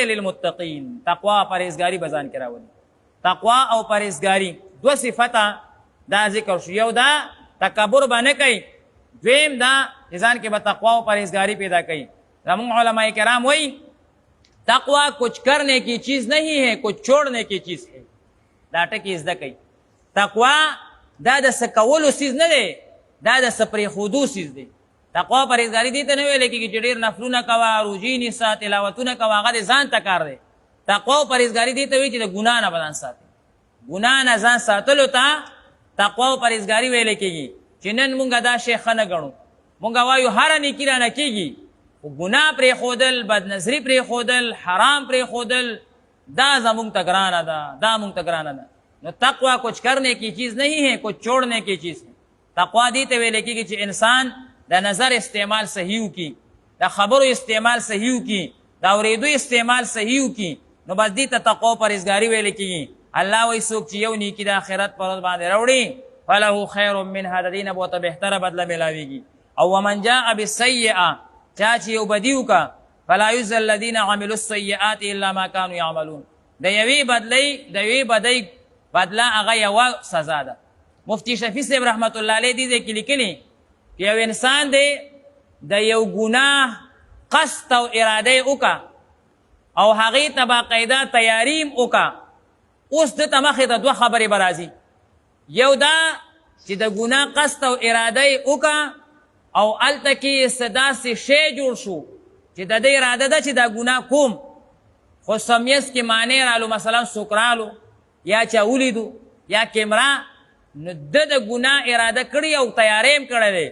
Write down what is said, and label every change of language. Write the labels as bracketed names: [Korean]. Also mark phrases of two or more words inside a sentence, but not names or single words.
[Pashto] للمتقین، تقوا پرهیزګاري به ځان کې راولي. تقوا او پرهیزګاري دوه صفته دا ذکر شو، یو دا تکبر به نه کوي، دویم دا ځان کې به تقوا او پرهیزګاري پیدا کوي. زمونږ علماء کرام وایي [Urdu] تقوا کچھ کرنے کی چیز نہیں ہے، کچھ چھوڑنے کی چیز ہے. [Pashto] دا ټکي زده کوي. تقوا دا د څه کولو څیز نه دی، دا د څه پرېښودو څیز دی. تقوا پرهیزګاري دې ته نه ویلی کېږي چې ډېر نفلونه کوه، روژې نیسه، تلاوتونه کوه، هغه د ځان ته کار دی. تقوا او پرهیزګاري دې ته وایي چې د ګناه نه به ځان ساتي، ګناه نه ځان ساتلو ته تقوا او پرهیزګاري ویلی کېږي. چې نن مونږ دا شی ښه نه ګڼو، مونږ وایو هره نیکي رانه کېږي، خو ګناه پرېښودل، بدنظري پرېښودل، حرام پرېښودل دا زمونږ ته ګرانه ده، دا مونږ ته ګرانه ده. [Urdu] نو تقوا کچھ کرنے کی چیز نہیں ہے، کچھ چھوڑنے کی چیز ہے. [Pashto] تقوا دې ته ویل کېږي چې انسان د نظر استعمال صحیح وکړي، د خبرو استعمال صحیح وکړي، د اورېدو استعمال صحیح وکړي، نو بس دې ته تقوا پرهیزګاري ویل کېږي. الله وایي څوک چې یو نیکي د آخرت په ورځ باندې راوړي [Arabic] فله خیر منها، [Pashto] د دې نه به ورته بهتره بدله میلاویږي. او [Arabic] ومن جاء بالسیئه، [Pashto] چا چې یو بدي وکړه، [Arabic] فلا یجزی الذین عملوا السیئات الا ما کانوا یعملون، [Pashto] د یوې بدۍ بدله هغه یوه سزا ده. مفتی شفیع صاحب [Arabic] رحمت الله علیه [Pashto] دې کې لیکلي یو انسان دی د یو ګناه قصد او اراده وکړه او هغې ته باقاعده تیاري هم وکړه. اوس ده ته مخې ته دوه خبرې به راځي. یو دا چې د ګناه قصد او اراده یې وکړه او هلته کې څه داسې شی جوړ شو چې د دې اراده ده چې دا ګناه کوم، خو سمیس کې معنی رالو، مثلا څوک رالو یا چا ولیدو یا کیمرا، نو ده د ګناه اراده کړې او تیاری هم کړی دی.